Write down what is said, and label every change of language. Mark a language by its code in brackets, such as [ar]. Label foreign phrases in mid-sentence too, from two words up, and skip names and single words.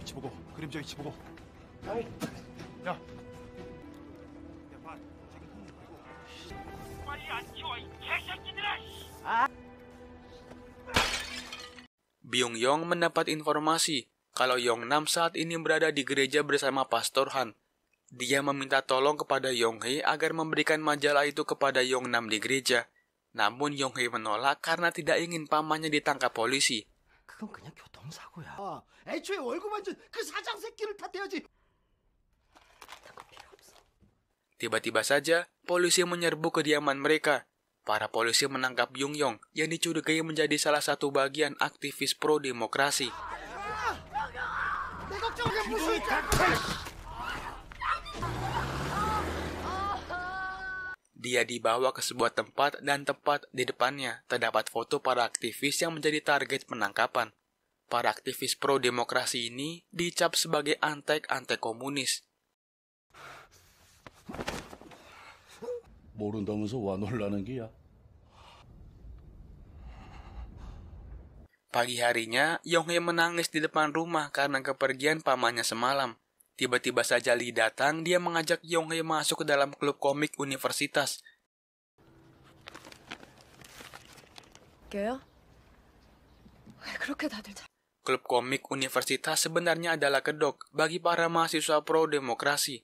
[id] Byung-yong mendapat informasi kalau Yong-nam saat ini berada di gereja bersama Pastor Han. Dia meminta tolong kepada Yong-hae agar memberikan majalah itu kepada Yong-nam di gereja. Namun Yong-hae menolak karena tidak ingin pamannya ditangkap polisi. [ko] 그건 그냥 교통사고야. 애초에 월급 완전 그 사장 새끼를 탓해야지. [id] Tiba-tiba saja, polisi menyerbu kediaman mereka. Para polisi menangkap Byung-yong yang dicurigai menjadi salah satu bagian aktivis pro-demokrasi. Dia dibawa ke sebuah tempat dan tepat di depannya terdapat foto para aktivis yang menjadi target penangkapan. Para aktivis pro-demokrasi ini dicap sebagai antek-antek komunis. [ko] 모른다면서 와 놀라는 게야. [id] Pagi harinya, Yong-hae menangis di depan rumah karena kepergian pamannya semalam. Tiba-tiba saja Lee datang, dia mengajak Yong-hae masuk ke dalam klub komik universitas. Klub komik universitas sebenarnya adalah kedok bagi para mahasiswa pro-demokrasi.